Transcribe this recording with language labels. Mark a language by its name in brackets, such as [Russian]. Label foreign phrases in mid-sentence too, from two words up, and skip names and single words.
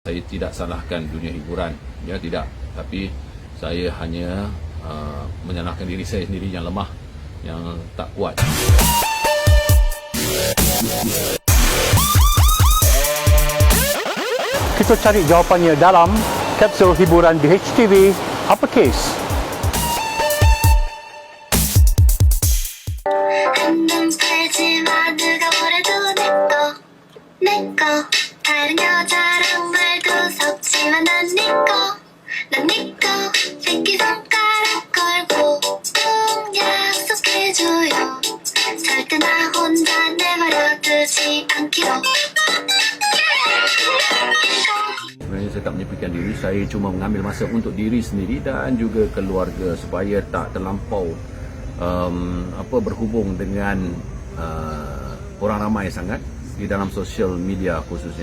[Malay] Saya tidak salahkan dunia hiburan, ya tidak. Tapi saya hanya menyalahkan diri saya sendiri yang lemah, yang tak kuat. Kita cari jawapannya dalam kapsul hiburan di HTV Uppercase. [Korean] 다른 여자랑 말도 섞지만 난 니꺼 새끼손가락 걸고 꼭 약속해줘요 절대 나 혼자 내버려두지 않기로. [Malay] Sebenarnya saya tak menyepikan diri, saya cuma mengambil masa untuk diri sendiri dan juga keluarga supaya tak terlampau berhubung dengan orang ramai sangat di dalam sosial media khususnya.